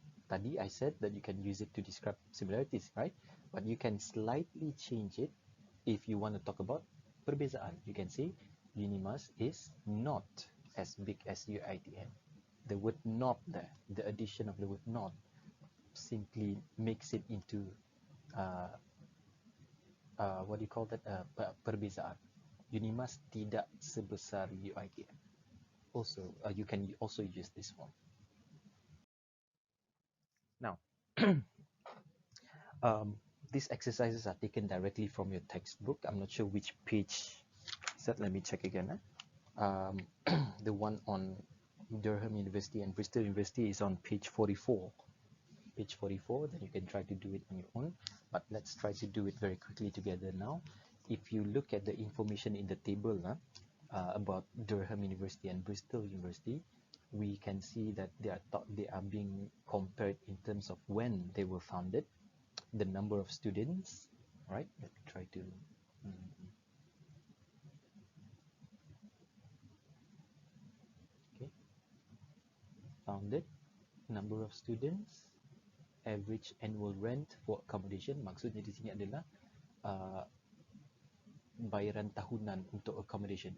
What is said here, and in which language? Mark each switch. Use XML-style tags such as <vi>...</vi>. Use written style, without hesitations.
<en>Tadi I said that you can use it to describe similarities, right? But you can slightly change it if you want to talk about perbezaan. You can say Unimas is not as big as UiTM. The word not there, the addition of the word not, simply makes it into what do you call that?</en> <ms>Perbezaan. Unimas tidak sebesar UiTM.</ms> <en>Also, you can also use this form. Now, these exercises are taken directly from your textbook. I'm not sure which page is that. Let me check again. The one on Durham University and Bristol University is on page 44. Page 44, then you can try to do it on your own. But let's try to do it very quickly together now. If you look at the information in the table about Durham University and Bristol University, we can see that they are being compared in terms of when they were founded, the number of students, right? Let me try to okay, founded, number of students, average annual rent for accommodation.</en> <ms>Maksudnya di sini adalah bayaran tahunan untuk accommodation.</ms>